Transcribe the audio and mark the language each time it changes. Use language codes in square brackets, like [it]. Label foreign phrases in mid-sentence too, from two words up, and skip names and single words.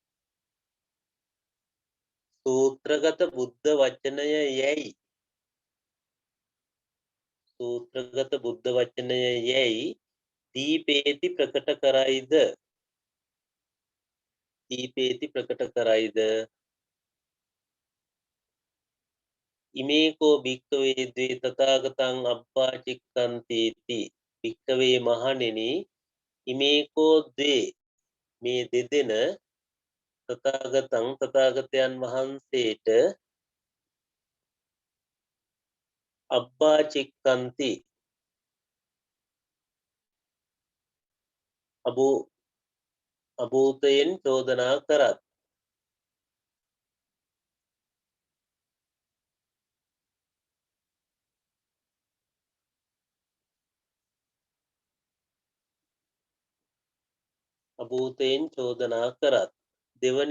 [si] සූත්‍රගත බුද්ධ වචනය යැයි සූත්‍රගත බුද්ධ වචනය යැයි දීපේති ප්‍රකට කරයිද දීපේති ප්‍රකට කරයිද [pi] ඉමේකෝ භික්කවේ ද්වේ තථාගතං අබ්බාචික්ඛන්තේති භික්කවේ මහණෙනි ඉමේකෝ ද්වේ [si] මේ දෙදෙන [pi] තථාගතං [si] තථාගතයන් වහන්සේට [pi] අබ්බාචික්ඛන්ති [si] අභූතයෙන් චෝදනා කරත් අභූතයෙන් චෝදනා කරත් දෙවනි